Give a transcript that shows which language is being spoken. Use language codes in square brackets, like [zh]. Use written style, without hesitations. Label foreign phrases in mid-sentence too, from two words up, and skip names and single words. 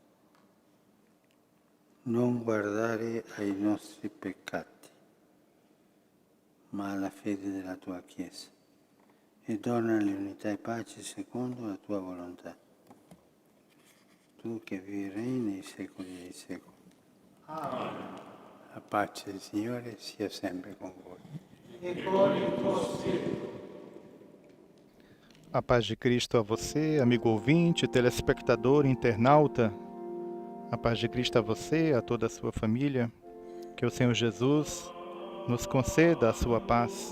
[it] Non guardare ai nostri peccati, ma alla fede della tua Chiesa, e dona l'unità e pace secondo la tua volontà. Tu che vivi e regni nei secoli dei secoli. Amen. La pace del Signore sia sempre con voi. [pt] A paz de Cristo a você, amigo ouvinte, telespectador, internauta. A paz de Cristo a você, a toda a sua família. Que o Senhor Jesus nos conceda a sua paz.